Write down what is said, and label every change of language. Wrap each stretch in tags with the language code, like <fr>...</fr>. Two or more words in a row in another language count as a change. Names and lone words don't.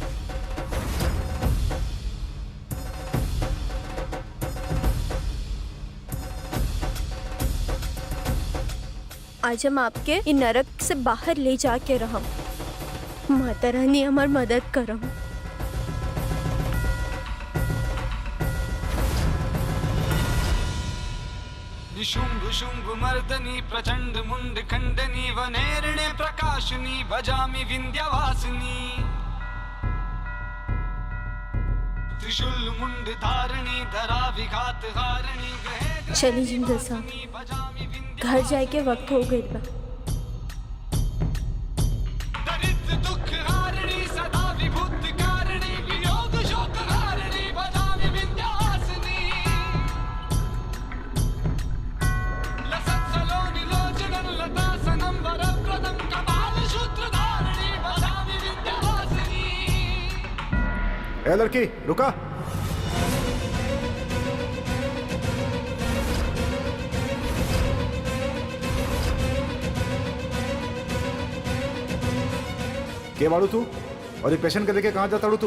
<bho>आज हम आपके इन नरक से बाहर ले जाके रहम। माता रानी हमार मदद करम।</bho> <sa>शुंभ शुंभ मर्दनी प्रचंड मुंड खंडनी वनेरणे प्रकाशनी भजामि विंध्यवासिनी त्रिशूल मुंड धारणी धरा विघात हारणी।</sa> <bho>चलिए जिंदल साहब, घर जाए के वक्त हो गई बा।</bho> <sa>दरिद्र दुख हारणी सदा विभुत कारिणी वियोग शोक हारणी भजामि विंध्यवासिनी लसत्सलोनि लोचनं लतासनं वरप्रदं कपाल सूत्रधारिणी भजामि विंध्यवासिनी।</sa> <bho>ए लड़की रुका। के बाड़ू तू और ये पेशेंट के लेके कहाँ जाता तू?</bho>